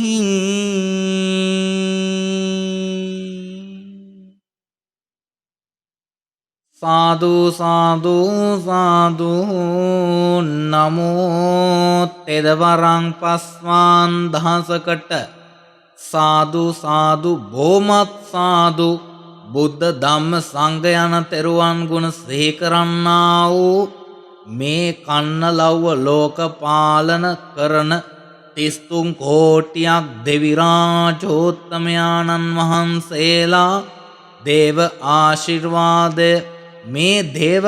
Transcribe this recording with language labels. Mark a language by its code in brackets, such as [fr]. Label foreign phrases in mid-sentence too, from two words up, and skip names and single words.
[si] සාදු සාදු සාදු නමෝ තෙදවරං පස්වාන් දහසකට සාදු සාදු බොහොමත් සාදු බුද්ධ ධම්ම සංඝ යන තෙරුවන් ගුණ සිහි කරන්නා වූ මේ කන්නලව්ව ලෝක පාලන කරන 33 කෝටියක් දෙවි රාජෝත්තමයාණන් වහන්සේලා දේව ආශිර්වාදය මේ දේව